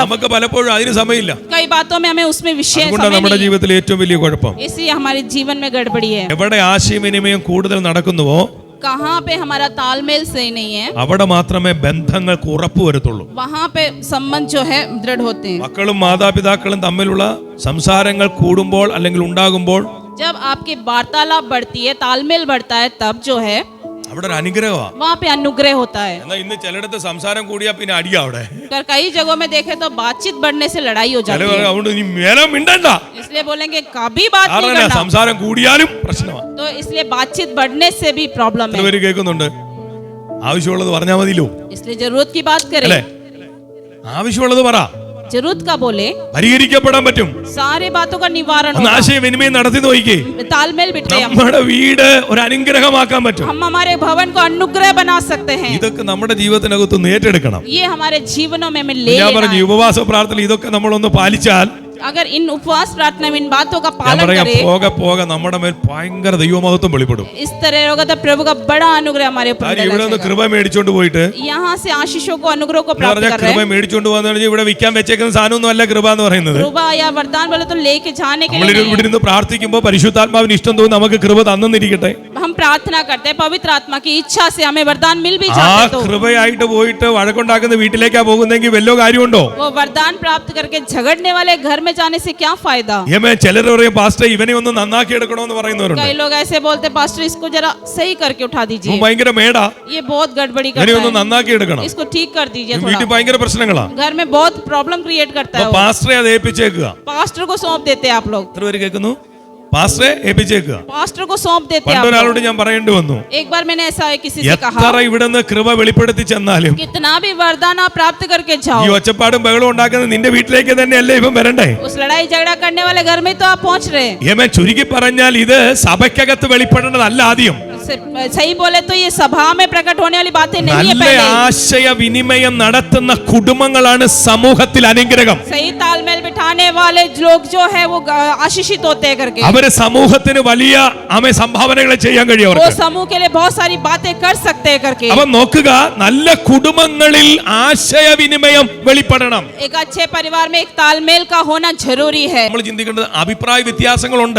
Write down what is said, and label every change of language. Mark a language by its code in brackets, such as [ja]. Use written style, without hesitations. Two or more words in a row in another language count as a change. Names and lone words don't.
[ml] നമുക്ക് പലപ്പോഴും അതിന് സമയമില്ല. [hi] कई बातों में हमें उसमें विषय [ml] അതുകൊണ്ടാണ് നമ്മുടെ [hi] समय नहीं [ml] ജീവിതത്തിൽ ഏറ്റവും വലിയ കുഴപ്പം. [hi] है. इसलिए हमारे जीवन में गड़बड़ी है. [ml] എവിടെ ആശയവിനിമയം കൂടുതൽ നടക്കുന്നുവോ [hi] कहाँ पे हमारा तालमेल सही नहीं है, [ml] അവിടെ മാത്രമേ ബന്ധങ്ങൾക്ക് ഉറപ്പ് വരത്തുള്ളൂ. [hi] वहाँ पे संबंध जो है दृढ़ होते हैं. [ml] മക്കളും മാതാപിതാക്കളും തമ്മിലുള്ള സംസാരങ്ങൾ കൂടുമ്പോൾ അല്ലെങ്കിൽ ഉണ്ടാകുമ്പോൾ [hi] जब आपकी वार्तालाप बढ़ती है, तालमेल बढ़ता है, तब जो है [ml] അവിടെ ഒരു അനുഗ്രഹമാണ്. [hi] वहाँ पे अनुग्रह होता है. [ml] എന്നാൽ ഇന്ന് ചിലയിടത്ത് സംസാരം കൂടിയാ പിന്നെ അടിയാ അവിടെ. [hi] अगर कई जगहों में देखे तो बातचीत बढ़ने से लड़ाई हो जाती [ml] ചിലവർ [hi] है. [ml] അതുകൊണ്ട് നീ മേലെ മിണ്ടണ്ട. [hi] इसलिए बोलेंगे कभी बात नहीं [ml] കാരണം [hi] करना. [ml] സംസാരം കൂടിയാലും പ്രശ്നമാണ്. [hi] तो इसलिए बातचीत बढ़ने से भी प्रॉब्लम है. [ml] ഇവര് കേൾക്കുന്നുണ്ട്. ആവശ്യമുള്ളത് പറഞ്ഞാൽ മതിയല്ലോ [hi] इसलिए जरूरत की बात करें. [ml] അല്ലേ? ആവശ്യമുള്ളത് പറ, [hi] जरूरत का बोले, [ml] പരിഹരിക്കപ്പെടാൻ പറ്റും. [hi] सारे बातों का निवारण [ml] ഒന്ന് [hi] होगा. [ml] ആശയവിനിമയം നടത്തി നോക്കിക്കേ. [hi] तालमेल बिठाए हम. [ml] നമ്മുടെ വീട് ഒരു അനുഗ്രഹമാക്കാൻ പറ്റും. [hi] हम हमारे भवन को अनुग्रह बना सकते हैं. [ml] ഇതൊക്കെ നമ്മുടെ ജീവിതത്തിനകത്ത് ഏറ്റെടുക്കണം. [hi] ये हमारे जीवनों में हमें ले [ml] ഞാൻ [hi] लेना [ml] പറഞ്ഞു, [hi] है. [ml] ഉപവാസ പ്രാർത്ഥന ഇതൊക്കെ നമ്മളൊന്ന് പാലിച്ചാൽ [hi] अगर इन उपवास प्रार्थना में इन बातों का [ml] ഞാൻ [hi] पालन [ml] പറയാം, [hi] करें, [ml] പോകെ പോകെ നമ്മുടെ മേൽ ഭയങ്കര ദൈവമഹത്വം വെളിപ്പെടും. [hi] इस तरह होगा तो प्रभु का बड़ा अनुग्रह हमारे ऊपर [ml] കാര്യം [hi] मिलेगा. [ml] ഇവിടെ നിന്ന് കൃപ മേടിച്ചോണ്ട് പോയിട്ട് [hi] यहाँ से आशीषों को अनुग्रह को [ml] എന്ന് [hi] प्राप्त [ml] പറഞ്ഞാൽ [hi] कर रहे [ml] കൃപ [hi] हैं. [ml] മേടിച്ചോണ്ട് പോകാന്ന് ഇവിടെ വിൽക്കാൻ വെച്ചേക്കുന്ന സാധനമൊന്നും അല്ല കൃപ എന്ന് പറയുന്നത്. [hi] कृपा या वरदान बोले तो लेके जाने के [ml] നമ്മൾ [hi] लिए नहीं [ml] ഇവിടെ ഇരുന്ന് പ്രാർത്ഥിക്കുമ്പോൾ പരിശുദ്ധാത്മാവിന് ഇഷ്ടം തോന്നി നമുക്ക് കൃപ തന്നിരിക്കട്ടെ. [hi] है. हम प्रार्थना करते हैं, पवित्र आत्मा की इच्छा से हमें वरदान मिल भी [ml] ആ [hi] जाते तो [ml] കൃപയായിട്ട് പോയിട്ട് വഴക്കുണ്ടാക്കുന്ന വീട്ടിലേക്കാ പോകുന്നെങ്കിൽ വല്ലോ കാര്യമുണ്ടോ? [hi] वो वरदान प्राप्त करके झगड़ने वाले घर में जाने से क्या फायदा. [ml] ചിലർ പറയും, പാസ്റ്റർ ഇവനെ ഒന്ന് നന്നാക്കി എടുക്കണമെന്ന് പറയുന്നവരുണ്ട്. [hi] कई लोग ऐसे बोलते, पास्टर इसको जरा सही करके उठा दीजिए, [ml] ഇവൻ ഭയങ്കര മേടാ, [hi] ये बहुत गड़बड़ी [ml] ഇവനെ ഒന്ന് [hi] करता है, [ml] നന്നാക്കി എടുക്കണം. [hi] इसको ठीक कर दीजिए [ml] വീട്ടിൽ [hi] थोड़ा. [ml] ഭയങ്കര പ്രശ്നങ്ങളാ. [hi] घर में बहुत प्रॉब्लम क्रिएट करता है वो. [ml] പാസ്റ്ററെ അത് ഏൽപ്പിച്ചേക്കുക. [hi] पास्टर को सौंप देते हैं आप लोग. [ml] എത്ര പേര് കേൾക്കുന്നു? പാസ്റ്ററെ ഏൽപ്പിച്ചേക്കുക. [hi] पास्टर को सौंप देते हैं आप [ml] പണ്ടൊരാളോട് [hi] लोग. [ml] ഞാൻ പറയേണ്ടി വന്നു, [hi] एक बार मैंने ऐसा किसी से [ml] എത്ര [hi] कहा, [ml] ഇവിടെ നിന്ന് കൃപ വെളിപ്പെടുത്തി ചെന്നാലും [hi] कितना भी वरदान आप प्राप्त करके [ml] ഈ [hi] जाओ, [ml] ഒച്ചപ്പാടും ബഹളവും ഉണ്ടാക്കുന്നത് നിന്റെ വീട്ടിലേക്ക് തന്നെയല്ലേ ഇവൻ വരണ്ടേ? [hi] उस लड़ाई झगड़ा करने वाले घर में तो आप पहुंच रहे हैं. [ml] യമേ ചുരുക്കി പറഞ്ഞാൽ ഇത് സഭയ്ക്കകത്ത് വെളിപ്പെടേണ്ടതല്ല. ആദ്യം [hi] सही बोले तो ये सभा में प्रकट होने वाली बातें नहीं है. [ml] നല്ല [hi] पहले [ml] ആശയവിനിമയം നടത്തുന്ന കുടുംബങ്ങളാണ് സമൂഹത്തിൽ അനുഗ്രഹം. [hi] सही तालमेल बिठाने वाले लोग जो है वो आशीषित होते हैं करके. [ml] അവര് സമൂഹത്തിന് വലിയ സംഭാവനകൾ ചെയ്യാൻ കഴിയും [hi] वो [ml] അവർക്ക്. [hi] समूह के लिए बहुत सारी बातें कर सकते हैं करके. [ml] അപ്പൊ നോക്കുക, നല്ല കുടുംബങ്ങളിൽ ആശയവിനിമയം വെളിപ്പെടണം. [hi] एक अच्छे परिवार में एक तालमेल का होना जरूरी है. [ml] നമ്മൾ ചിന്തിക്കേണ്ടത് അഭിപ്രായ വ്യത്യാസങ്ങളുണ്ട്